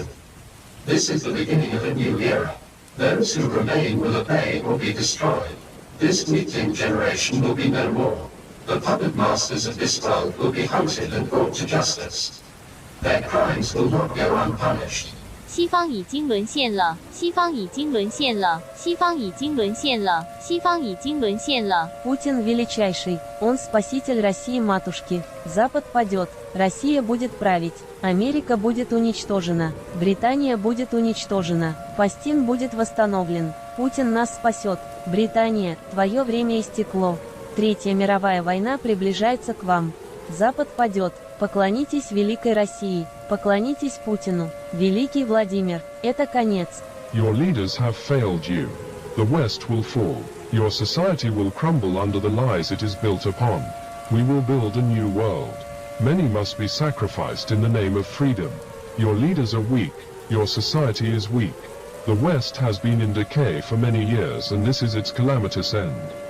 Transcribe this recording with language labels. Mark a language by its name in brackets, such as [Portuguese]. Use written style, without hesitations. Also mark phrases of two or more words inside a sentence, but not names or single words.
[English] This is the beginning of a new era. Those who remain will obey or be destroyed. This weakling generation will be no more. The puppet masters of this world will be hunted and brought to justice. Their crimes will not go unpunished. [Chinese] 西方已经沦陷了，西方已经沦陷了，西方已经沦陷了，西方已经沦陷了。 [Russian] Путин величайший, он спаситель России матушки. Запад падет, Россия будет править, Америка будет уничтожена, Британия будет уничтожена, Палестин будет восстановлен. Путин нас спасет. Британия, твое время истекло. Третья мировая война приближается к вам. Запад падет. Поклонитесь великой России, поклонитесь Путину. Великий Владимир, это конец. [English] Your leaders have failed you. The West will fall. Your society will crumble under the lies it is built upon. We will build a new world. Many must be sacrificed in the name of freedom. Your leaders are weak. Your society is weak. The West has been in decay for many years, and this is its calamitous end.